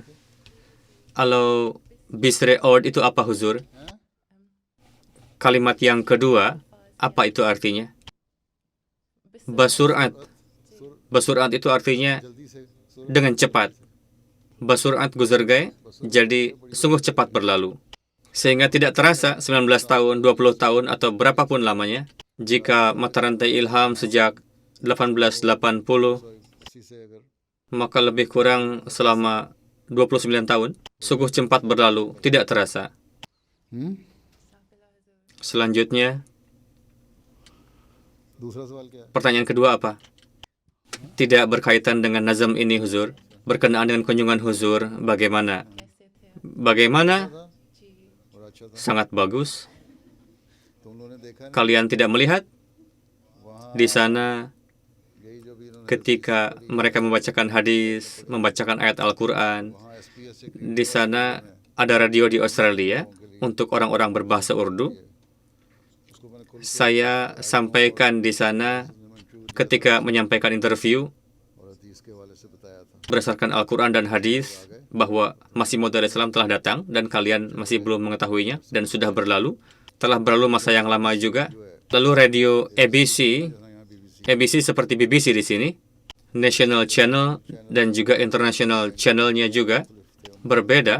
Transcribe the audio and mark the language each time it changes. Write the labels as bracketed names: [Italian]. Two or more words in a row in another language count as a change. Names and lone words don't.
[Indonesian] Kalau Bisre Ord itu apa, Huzur? Kalimat yang kedua, apa itu artinya? Basurat. Basurat itu artinya dengan cepat. [Urdu] بسرعت گزر گئے, [Indonesian] jadi sungguh cepat berlalu. Sehingga tidak terasa 19 tahun, 20 tahun, atau berapapun lamanya. Jika mata rantai ilham sejak 1880, maka lebih kurang selama 29 tahun, sungguh cepat berlalu, tidak terasa. Selanjutnya, [Urdu] دوسرا سوال کیا ہے? [Indonesian] pertanyaan kedua apa? Tidak berkaitan dengan nazam ini, Huzur. Berkenaan dengan kunjungan Huzur, bagaimana? Bagaimana? [Urdu] اور اچھا تھا [Indonesian] Sangat bagus. [Urdu] تم لوگوں نے دیکھا نہیں [Indonesian] Kalian tidak melihat [Urdu] وہاں [Indonesian] di sana [Urdu] یہی جو بھی انہوں نے [Indonesian] ketika mereka membacakan hadis, membacakan ayat Al-Quran. [Urdu] وہاں SPS سے [Indonesian] Di sana ada radio di Australia untuk orang-orang berbahasa Urdu. [Urdu] اس کو میں نے خود [Indonesian] Saya sampaikan di sana ketika menyampaikan interview [Urdu] اور حدیث کے حوالے سے بتایا تھا [Indonesian] berdasarkan Al-Quran dan hadis bahwa Masih Maud Islam telah datang dan kalian masih belum mengetahuinya dan sudah berlalu. Telah berlalu masa yang lama juga. Lalu radio ABC, ABC seperti BBC di sini, [English] National Channel [Indonesian] dan juga [English] International Channel- [Indonesian] nya juga berbeda.